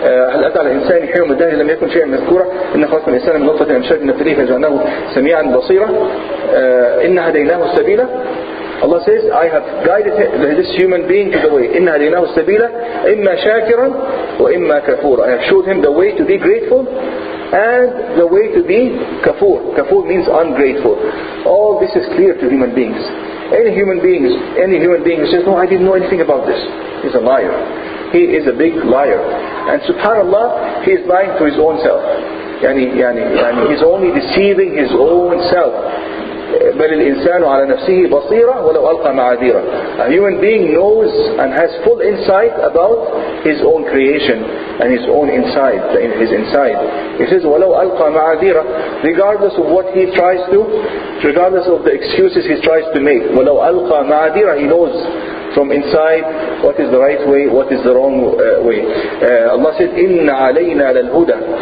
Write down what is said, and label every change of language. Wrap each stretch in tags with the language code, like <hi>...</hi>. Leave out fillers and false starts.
<ar>هل أتى على الإنسان حين من الدهر لم يكن شيئا مذكورا. إن خلقنا الإنسان من نطفة أمشاج نبتليه فجعلناه سميعا بصيرا. إن هديناه السبيل.</ar> <en>Allah says, I have guided this human being to the way.</en> <ar>إِنَّا هَدَيْنَاهُ السَّبِيلَ إِمَّا شَاكِرًا وَإِمَّا كَفُورًا.</ar> <en>I have showed him the way to be grateful and the way to be kafur. Kafur means ungrateful. All this is clear to human beings. Any human being who says, no, I didn't know anything about this, is a liar. He is a big liar. And subhanallah, he is lying to his own self. He's only deceiving his own self.</en> <ar>بل الإنسان على نفسه بصيرة ولو ألقى معاذيره.</ar> <en>A human being knows and has full insight about his own creation and his own inside, his inside. He says</en> <ar>ولو ألقى معاذيره,</ar> <en>regardless of what he tries to, regardless of the excuses he tries to make.</en> <ar>ولو ألقى معاذيره,</ar> <en>he knows from inside what is the right way, what is the wrong way. Allah said</en> <ar>إن علينا للهدى.</ar>